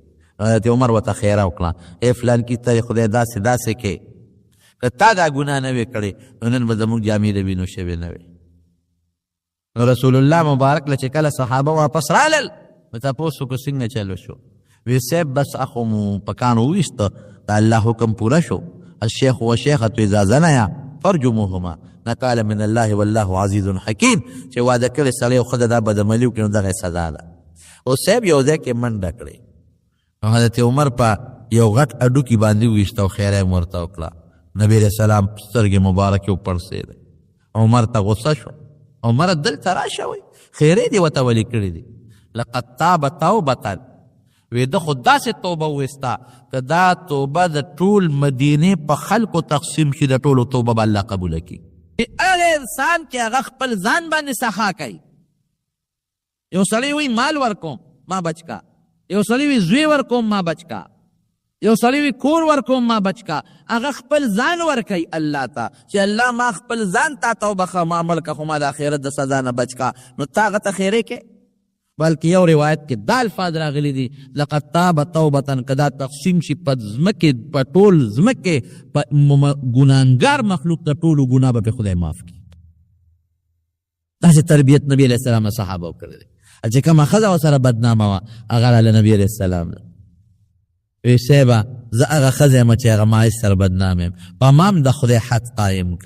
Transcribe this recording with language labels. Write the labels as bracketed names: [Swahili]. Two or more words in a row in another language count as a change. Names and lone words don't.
[Pashto] حضرت عمر ورته خیره وکړه، ای فلان کې ته خدای داسې داسې کې، که تا دا ګناه نه وې کړې نو نن به زموږ جامې د وینو شوې نه وې. نو رسول الله مبارک له چې کله صحابه واپس رالل، نو تپوس وکړو څنګه چلو شو؟ وی صاحب بس اخو مو په کاڼو وویسته، د الله حکم پوره شو، [Arabic] الشیخ والشیخة اذا زنیا فرجموهما نکال من الله والله عزیز حکیم. [Pashto] چې واده کړی سړی او ښځه دا بدعملي وکړي نو دغه سزا ده. او صاحب یو ځای کې منډه کړې، نو حضرت عمر په یو غټ اډوکي باندې وویسته او خیره یې ورته وکړه. نبي [Arabic] علیه السلام [Pashto] سترګې مبارکې وپړسېدې، عمر ته غصه شو، عمر دلته راشه وی خیرې دې ورته ولې کړې دي؟ [Arabic] لقد تاب توبة، [Pashto] وی ده خو داسې توبه وویسته که دا توبه د ټول مدینې په خلکو تقسیم شي، د ټولو توبه به الله قبوله کړي. هغه انسان چې هغه خپل ځان باندې سخا کوي، یو سړی وی مال ورکوم ما بچ کا، یو سړی وی زوی ورکوم ما بچ کا، یو سړی وی کور ورکوم ما بچ کا، هغه خپل ځان ورکوي الله ته چې الله ما خپل ځان تا توبه ما عمل که خو ما د آخرت د سزا نه بچ کا، نو تا هغه ته خیرې کې. بلکې یو روایت کې دا الفاظ راغلي دي [Arabic] لقد تاب توبة، [Pashto] که دا تقسیم شي په ځمکې په ټول ځمکې په ګناهګار مخلوق ته ټولو ګناه به پې خدای معاف کړي. داسې تربیت نبي [Arabic] علیه السلام [Pashto] نه صحابه کړی دی. چې کومه ښځه ورسره بدنامه وه هغه راله نبي [Arabic] علیه السلام [Pashto] نه وی صاحبه زه هغه ښځه یم چې هغه ما سره بدنام یم، په ما هم د خدای حد قایم که.